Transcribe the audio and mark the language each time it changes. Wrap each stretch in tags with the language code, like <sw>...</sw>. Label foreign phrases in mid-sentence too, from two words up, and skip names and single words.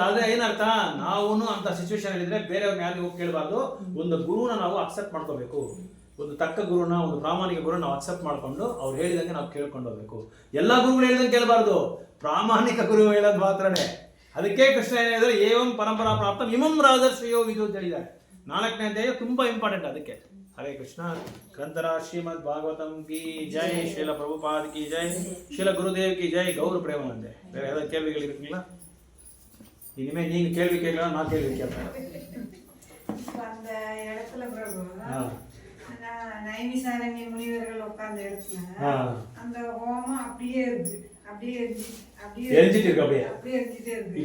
<kn>ಅದೇ ಏನರ್ಥ, ನಾವು ಅಂತ ಸಿಚುವೇಶನ್ ಇದ್ರೆ ಬೇರೆಯವ್ರನ್ನ ಯಾರಿಗೂ ಹೋಗಿ ಕೇಳಬಾರ್ದು. ಒಂದು ಗುರುನ ನಾವು ಅಕ್ಸೆಪ್ಟ್ ಮಾಡ್ಕೋಬೇಕು. ಒಂದು ತಕ್ಕ ಗುರುನ, ಒಂದು ಪ್ರಾಮಾಣಿಕ ಗುರುನ ನಾವು ಅಕ್ಸೆಪ್ಟ್ ಮಾಡ್ಕೊಂಡು ಅವ್ರು ಹೇಳಿದಂಗೆ ನಾವು ಕೇಳ್ಕೊಂಡು ಹೋಗ್ಬೇಕು. ಎಲ್ಲ ಗುರುಗಳು ಹೇಳಿದಂಗೆ ಕೇಳಬಾರ್ದು, ಪ್ರಾಮಾಣಿಕ ಗುರು ಹೇಳೋದು ಮಾತ್ರನೇ. ಅದಕ್ಕೆ ಕೃಷ್ಣ ಏನ್ ಹೇಳಿದ್ರೆ,</kn> <sa>ಏವಂ ಪರಂಪರಾ ಪ್ರಾಪ್ತ ಇಮಂ ರಾಜಶ್ರೀಯೋ ವಿದು</sa> <kn>ಅಂತ ಹೇಳಿದ್ದಾರೆ. 4ನೇ ಅಧ್ಯಾಯ ತುಂಬಾ ಇಂಪಾರ್ಟೆಂಟ್ ಅದಕ್ಕೆ.</kn> <sa>ಹರೇ ಕೃಷ್ಣ.</sa> <hi>ग्रंथर श्रीमद् भागवतं की जय, श्रील प्रभुपाद की जय, श्रील गुरुदेव की जय, गौर प्रेमानंदे.</hi> <kn>ಬೇರೆ ಯಾವ್ದಾದ್ರು ಕೇಳ್ವಿಗಳಿರ್ಲಿಲ್ಲ?</kn> <ta>இனிமே நீங்க கேள்வி கேட்கலாம், நான் கேள்வி கேட்பேன். அந்த இடத்துல பிரபு நைமிசாரண்ய முனிவர்கள் உட்கார்ந்த இடத்துல அந்த ஹோமம் அப்படியே இருக்கு, அப்படியே எரிஞ்சிட்டு இருக்கு. அப்படியே எரிஞ்சிட்டே இருக்கு.</ta>